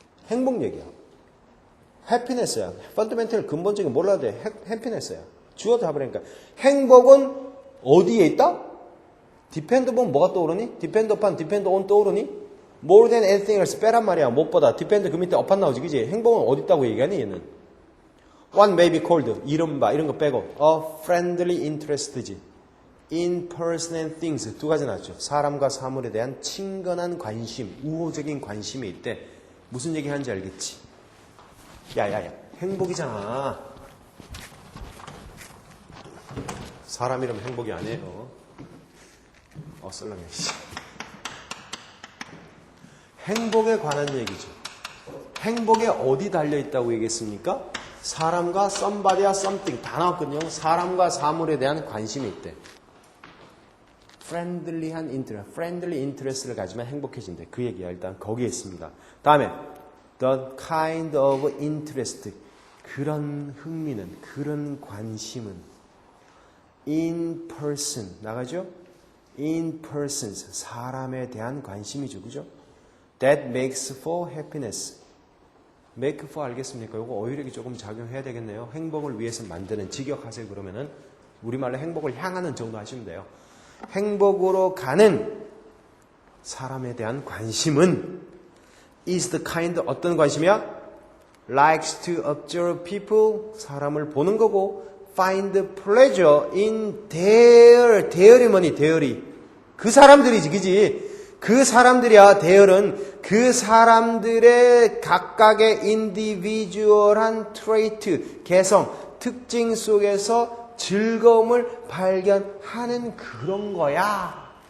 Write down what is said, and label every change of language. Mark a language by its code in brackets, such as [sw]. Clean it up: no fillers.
[ko] 행복 얘기야. 해피니스야. 펀더멘털 근본적인 몰라야 돼. 해피니스야. 주어 잡으라니까. 행복은 어디에 있다? 디펜드 보면 뭐가 떠오르니? 디펜드 upon, 디펜드 on 떠오르니? [en] More than anything else [ko] 빼란 말이야. 무엇보다. 디펜드 그 밑에 upon 나오지. 그지? 행복은 어디 있다고 얘기하니 얘는? [en] What may be called [ko] 이른바 이런 거 빼고 [en] a friendly interest지. In person and things [ko] 두 가지 나왔죠. 사람과 사물에 대한 친근한 관심, 우호적인 관심이 있대. 무슨 얘기 하는지 알겠지? 야야야 행복이잖아. 사람 이름 행복이 아니에요. 썰렁해. 행복에 관한 얘기죠. 행복에 어디 달려있다고 얘기했습니까? 사람과 somebody와 something 다 나왔거든요. 사람과 사물에 대한 관심이 있대. friendly한 interest, [en] friendly interest [ko] 를 가지면 행복해진대. 그 얘기야. 일단 거기에 있습니다. 다음에 [en] the kind of interest, [ko] 그런 흥미는, 그런 관심은 in person, 나가죠? [en] in persons, [ko] 사람에 대한 관심이죠. 그죠? [en] that makes for happiness. make for [ko] 알겠습니까? 이거 어휘력이 조금 작용해야 되겠네요. 행복을 위해서 만드는, 직역하세요. 그러면은 우리말로 행복을 향하는 정도 하시면 돼요. 행복으로 가는 사람에 대한 관심은 [en] is the kind, [ko] 어떤 관심이야? [en] likes to observe people, [ko] 사람을 보는 거고 [en] find pleasure in their이 뭐니? [ko] their이 그 사람들이지, 그지? 그 사람들이야. their은 그 사람들의 각각의 individual한 trait, 개성, 특징 속에서 즐거움을 발견하는 그런 거야.